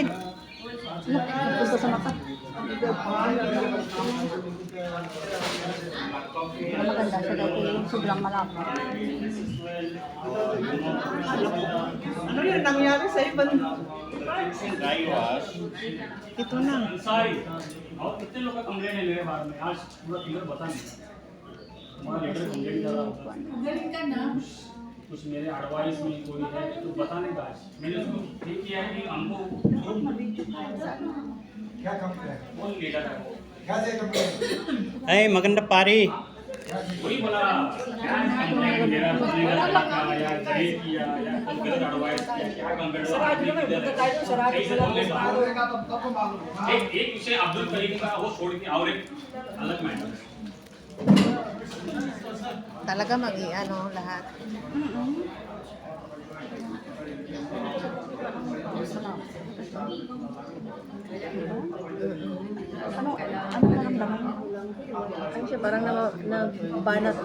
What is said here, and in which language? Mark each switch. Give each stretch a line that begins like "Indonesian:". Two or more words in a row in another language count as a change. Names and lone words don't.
Filipino: Gusto sa mata. Maganda siya dahil sobrang malapot. Ano yun nangyari sa ibang Dry wash. Ito na.
Hindi: और कितने लोग का कंप्लेन है मेरे बारे में आज पूरा क्लियर बता नहीं हमारा लीडर कंप्लेन कर रहा होता कुछ मेरे एडवाइस में कोई है तो बता नहीं आज मैंने उसको ठीक किया है कि हमको क्या कंप्लेन कौन लीडर है वो क्या से कंप्लेन
Filipino: Hey, maganda pare.
Hindi: वही बोला क्या कंप्लेन मेरा लीडर का या ग्रेड किया या कोई गलत एडवाइस किया क्या कंप्लेन एक विषय अब्दुल करीम का वो छोड़ के और एक अलग मैटर
Filipino: Talaga mag-i-ano lahat. Ano naramdaman mo? Ano siya, parang nagbanat ba?